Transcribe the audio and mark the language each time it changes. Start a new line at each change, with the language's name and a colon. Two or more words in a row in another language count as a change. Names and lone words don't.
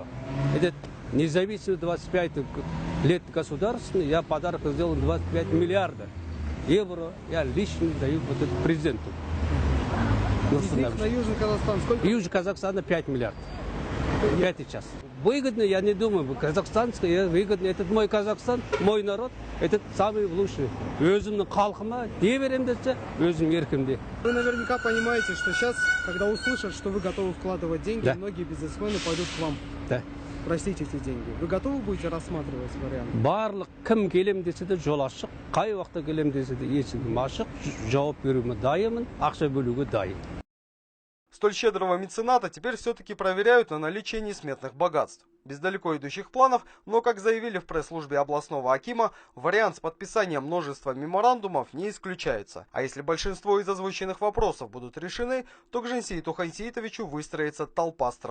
Russian: Это независимый 25 лет государственный, я подарок сделал 25 миллиардов. Евро я лично даю вот этому президенту. Из них на Южный Казахстан сколько? Южный Казахстан 5 миллиардов. 5 сейчас. Выгодно, я не думаю, казахстанский, выгодно. Это мой Казахстан, мой народ, это самый лучший.
Kazakh: Өзімнің халқыма не берем десе, өзім еркімде.
Russian: Вы наверняка понимаете, что сейчас, когда услышат, что вы готовы вкладывать деньги, да, многие бизнесмены пойдут к вам. Да. Просить эти деньги. Вы готовы будете рассматривать вариант?
Kazakh: Барлық кім келем десе де жол ашық, қай уақытта келем десе де есігім ашық, жауап беруге дайынмын, ақша бөлуге дайын.
Russian: Столь щедрого мецената теперь все-таки проверяют на наличие несметных богатств. Без далеко идущих планов, но, как заявили в пресс-службе областного акима, вариант с подписанием множества меморандумов не исключается. А если большинство из озвученных вопросов будут решены, то к Жансеиту Хансеитовичу выстроится толпа страждущих.